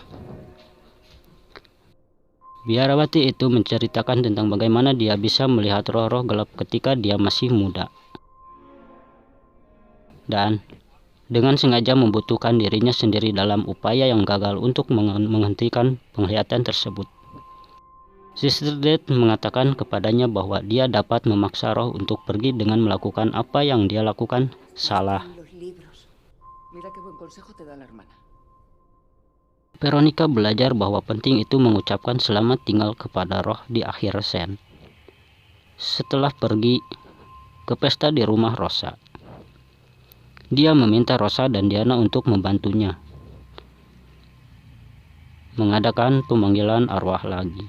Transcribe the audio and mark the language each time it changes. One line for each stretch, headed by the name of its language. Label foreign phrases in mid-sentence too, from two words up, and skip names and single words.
Indonesian: Biarawati itu menceritakan tentang bagaimana dia bisa melihat roh-roh gelap ketika dia masih muda, dan dengan sengaja membutuhkan dirinya sendiri dalam upaya yang gagal untuk menghentikan penglihatan tersebut. Sister Death mengatakan kepadanya bahwa dia dapat memaksa roh untuk pergi dengan melakukan apa yang dia lakukan salah.
Spanish: Mira qué buen consejo te da la hermana.
Indonesian: Veronica belajar bahwa penting itu mengucapkan selamat tinggal kepada roh di akhir sen. Setelah pergi ke pesta di rumah Rosa, dia meminta Rosa dan Diana untuk membantunya mengadakan pemanggilan arwah lagi.